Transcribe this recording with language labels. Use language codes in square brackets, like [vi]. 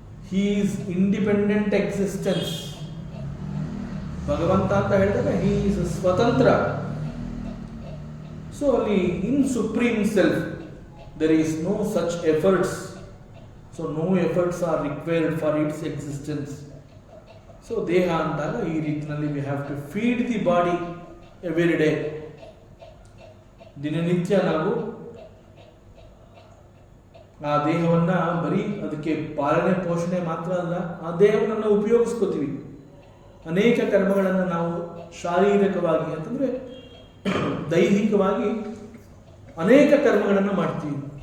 [en] He is independent existence. [kn] ಭಗವಂತ ಅಂತ ಹೇಳಿದಾಗ [en] He is ಸ್ವತಂತ್ರ. So ಅಲ್ಲಿ in supreme self there is no such efforts. So no efforts are required for its existence. So [kn] ದೇಹ ಅಂದಾಗ ಈ ರೀತಿಯಲ್ಲಿ [en] we have to feed the body every day. [kn] ದಿನನಿತ್ಯ ನಾವು ಆ ದೇಹವನ್ನ ಬರೀ ಅದಕ್ಕೆ ಪಾಲನೆ ಪೋಷಣೆ ಮಾತ್ರ ಅಲ್ಲ, ಆ ದೇಹವನ್ನು ನಾವು ಉಪಯೋಗಿಸ್ಕೋತೀವಿ. ಅನೇಕ ಕರ್ಮಗಳನ್ನು ನಾವು ಶಾರೀರಿಕವಾಗಿ ಅಂತಂದ್ರೆ ದೈಹಿಕವಾಗಿ ಅನೇಕ ಕರ್ಮಗಳನ್ನು ಮಾಡ್ತೀವಿ.